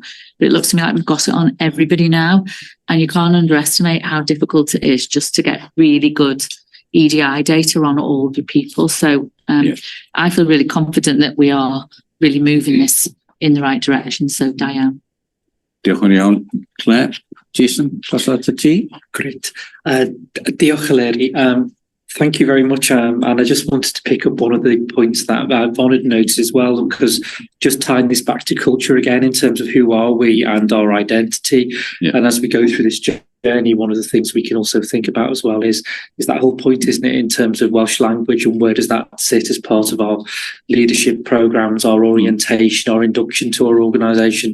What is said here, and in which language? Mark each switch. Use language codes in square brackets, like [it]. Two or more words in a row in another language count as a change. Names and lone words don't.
[en] But it looks to me like we've got it on everybody now, and you can't underestimate how difficult it is just to get really good EDI data on all the people. So I feel really confident that we are really moving this in the right direction. So Diane. [cy] Diolch yn iawn. Claire, Jason, cross out to ti. [en] Great. [cy] Diolch, Eleri. [en] Thank you very much. And I just wanted to pick up one of the points that Von had noted as well, because just tying this back to culture again in terms of who are we and our identity. Yeah. And as we go through this journey, one of the things we can also think about as well is that whole point, isn't it, in terms of Welsh language, and where does that sit as part of our leadership programs, our orientation, our induction to our organisation.